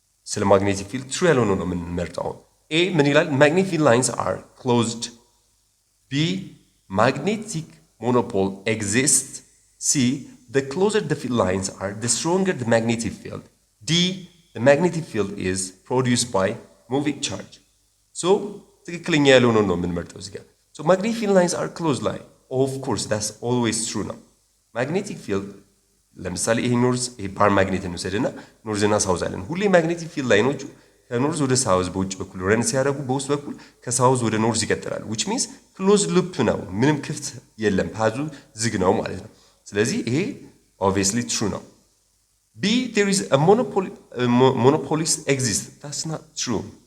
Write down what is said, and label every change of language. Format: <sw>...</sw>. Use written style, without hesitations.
<am>ስለ magnetic field true ያልሆነ ነው የምንመርጠው። A ምን ይላል?</am> <en>magnetic field lines are closed. B magnetic monopole exists. C the closer the field lines are, the stronger the magnetic field. D the magnetic field is produced by moving charge. So</en> <am>ትክክለኛ ያልሆነ ነው የምንመርጠው እዚህ ጋር።</am> <en>So magnetic field lines are closed line. Of course that's always true</en> <am>ነው። magnetic field ለምሳሌ ይሄ ኖርዝ ይሄ ባር ማግኔት እንውሰድና ኖርዝ እና ሳውዝ አለን። ሁሌ magnetic field ላይኖቹ ከኖርዝ ወደ ሳውዝ በውጭ በኩል ረን ሲያደርጉ በውስጥ በኩል ከሳውዝ ወደ ኖርዝ ይቀጥላሉ። which means closed loop ነው፣ ምንም ክፍት የለም፣ ፓዙ ዝግ ነው ማለት ነው። ስለዚህ ይሄ obviously true ነው።</am> <en>B there is a monopolist exists. That's not true.</en>